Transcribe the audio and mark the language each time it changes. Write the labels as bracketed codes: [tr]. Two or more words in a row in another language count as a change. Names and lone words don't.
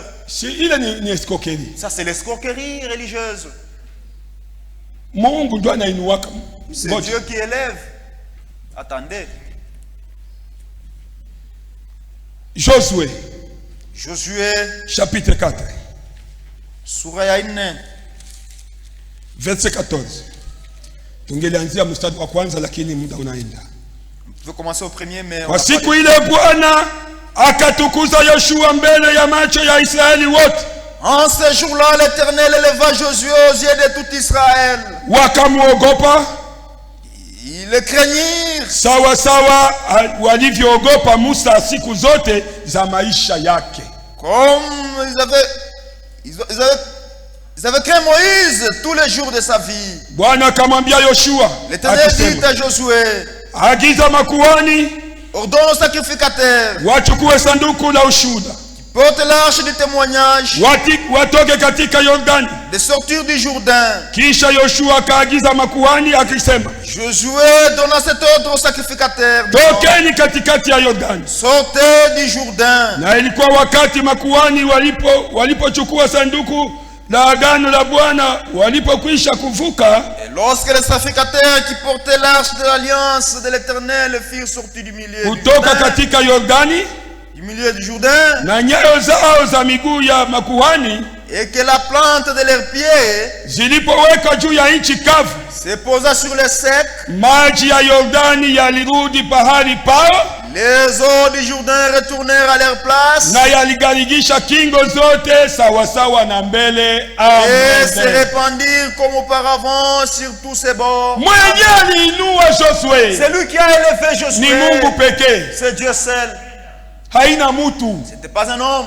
[fr] Ça c'est l'escroquerie religieuse. C'est Dieu qui élève. Attendez. Josué chapitre 4 [sw] sura ya 4 [fr] verset 14. [sw] Tungelianzia mstari wa kwanza lakini muda unaenda. [fr] Je vais commencer au premier mais [sw] kwa siku ile Bwana akatukuza Yoshua mbele ya macho ya Israeli wote. [fr] En ce jour-là l'Éternel éleva Josué aux yeux de tout Israël. [sw] Wakamuogopa. [fr] Ils le craignirent. [sw] Sawa sawa walivyoogopa Musa siku zote za maisha yake. [fr] Comme ils avaient craint Moïse tous les jours de sa vie. [sw] Bwana akamwambia Yoshua. [fr] L'Éternel dit à Josué. [sw] Agiza makuhani. [fr] Ordonne aux sacrificateurs. [sw] Wachukue sanduku la ushuhuda. [fr] Porte l'arche du témoignage. [sw] Watoke katika Yordani. [fr] De sortir du Jourdain. [sw] Kisha Yoshua akaagiza makuhani akisema. [fr] Josué donna cet ordre aux sacrificateurs. [sw] Tokeni katikati ya Yordani. [fr] Sortez du Jourdain. [sw] Na ilikuwa wakati makuhani walipochukua sanduku la agano la Bwana walipokwisha kuvuka. [fr] Et lorsque les sacrificateurs qui portaient l'arche de l'alliance de l'Éternel firent sortir du milieu [sw] kutoka katika Yordani, [fr] du milieu du Jourdain, [sw] na nyayo zao za miguu ya makuhani [fr] et que la plante de leurs pieds [sw] zilipoweka juu ya nchi kavu [fr] se posa sur le sec, [sw] maji ya Yordani yalirudi pahali pao. [fr] Les eaux du Jourdain retournèrent à leur place. Et se répandirent comme auparavant sur tous ses bords. C'est lui qui a élevé Josué. C'est Dieu seul. Ce n'était pas un homme.